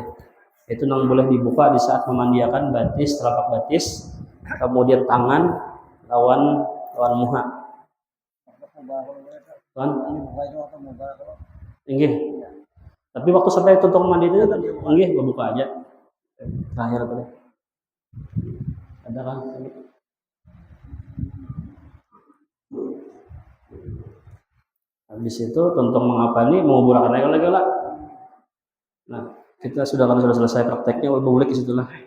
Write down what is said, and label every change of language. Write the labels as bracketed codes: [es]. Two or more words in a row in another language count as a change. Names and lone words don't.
[bjn] Itu nang boleh dibuka di saat memandiakan batis, telapak batis, kemudian tangan lawan muha. Kan? Inggih. Tapi waktu sampai tutup mandi itu kan inggih buka aja. Terakhir tadi. Ada kan? Habis itu tentang mengapa nih menguburkan lagi lah. Nah, kita sudah selesai prakteknya, boleh ke situ lah.